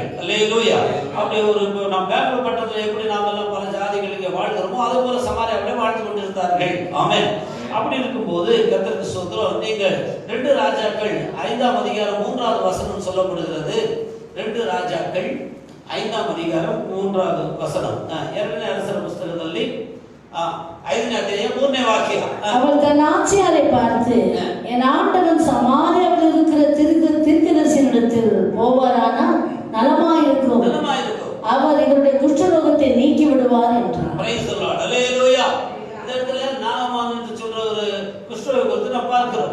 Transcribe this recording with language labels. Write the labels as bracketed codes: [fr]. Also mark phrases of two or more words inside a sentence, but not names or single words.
[ta] அல்லேலூயா. அப்படி ஒரு நாம் பெங்களூர் பட்டணத்தில் எப்படி நாம் எல்லாம் பல ஜாதிகள் இங்கே வாழ்கிறோமோ அது போல சமாரியாவிலே வாழ்ந்து கொண்டிருந்தார்கள். ஆமென். அப்படி இருக்கும்போது கர்த்தருக்கு ஸ்தோத்திரம். நீங்கள் 2 ராஜாக்கள் 5ஆம் அதிகாரம் 3வது வசனம் சொல்லப்படுகிறது. 2 ராஜாக்கள் 5ஆம் அதிகாரம் 3ஆம் வசனம். [kn] 2ನೇ ಅರಸರ ಪುಸ್ತಕದಲ್ಲಿ 5ನೇ ಅಧ್ಯಾಯ 3ನೇ ವಾಕ್ಯ. [ta] அவள் தன் ஆட்சியாரை பார்த்து, என் ஆண்டவன் சமாரியாவில் இருக்கிற தீர்க்கதரிசியினிடத்தில் போவாரானால் நலமாயிருக்கும், அவர் இவருடைய குஷ்டரோகத்தை நீக்கி விடுவார் என்றார். [en] Praise the Lord. [ta] ஹல்லேலூயா. இந்த இடத்துல நாகமான் என்று சொல்ற ஒரு குஷ்டரோகத்தை நான் பார்க்கிறோம்.